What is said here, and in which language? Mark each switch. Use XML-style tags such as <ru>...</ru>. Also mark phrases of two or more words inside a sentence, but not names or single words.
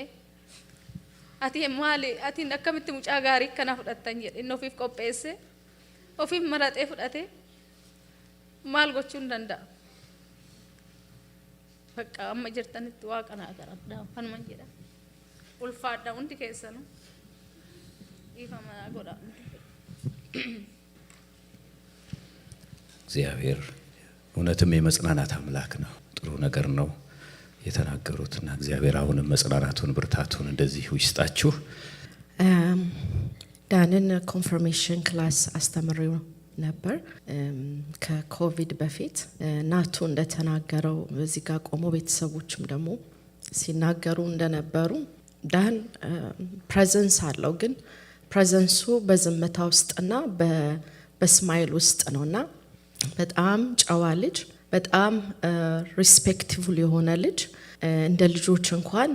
<om>Ati maali ati akkamitti mucaa gaarii kana fudhattan jedhe inni ofiif qopheesse ofiif maratee fudhate maal gochuu hin danda'a. Bakka amma jirtanitti waaqa naa kadhadhaa kanuma jedha. Ulfaadha hundi keessanuu.</om> <am>እግዚአብሔር እውነትም የመጽናናት አምላክ ነው። ጥሩ ነገር ነው የተናገሩትና እግዚአብሔር አሁንም መጽናናቱን ብርታቱን እንደዚህ ይስጣችሁ። ዳንን</am> <en>confirmation class</en> <am>አስተምሬው ነበር ከኮቪድ በፊት ናቱ እንደተናገረው በዚህ ጋር ቆሞ ቤተሰቦችም ደግሞ ሲናገሩ እንደነበሩ ዳን ፕሬዘንስ አለው ግን ፕሬዘንሱ በዝምታ ውስጥና በስማይል ውስጥ ነውና በጣም ጨዋ ልጅ በጣም ሪስፔክትፉል የሆነ ልጅ እንደ ልጆች እንኳን</am>